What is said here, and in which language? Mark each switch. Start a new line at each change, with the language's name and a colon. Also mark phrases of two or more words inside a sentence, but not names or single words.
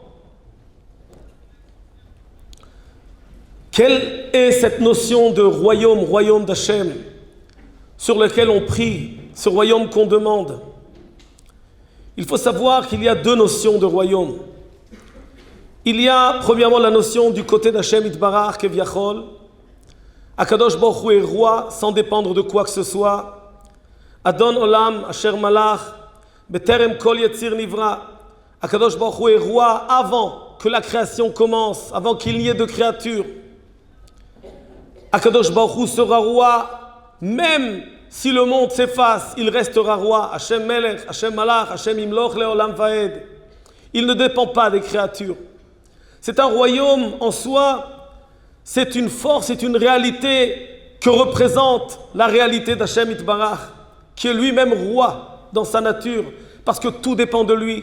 French: Quelle est cette notion de royaume, royaume d'Hachem, sur lequel on prie, ce royaume qu'on demande? Il faut savoir qu'il y a deux notions de royaume. Il y a premièrement la notion du côté d'
Hebrew: השם יתברך כביכול. הקדוש ברוך הוא
French: est roi sans dépendre de quoi que ce soit.
Hebrew: אדון עולם אשר מלך בטרם כל יציר נברא. הקדוש ברוך הוא
French: est roi avant que la création commence, avant qu'il n'y ait de créature.
Hebrew: הקדוש ברוך הוא
French: sera roi même si le monde s'efface, il restera roi.
Hebrew: השם מלך השם מלך השם ימלוך לעולם ועד.
French: Il ne dépend pas des créatures. C'est un royaume en soi, c'est une force, c'est une réalité que représente la réalité d'
Hebrew: השם יתברך,
French: qui est lui-même roi dans sa nature, parce que tout dépend de lui.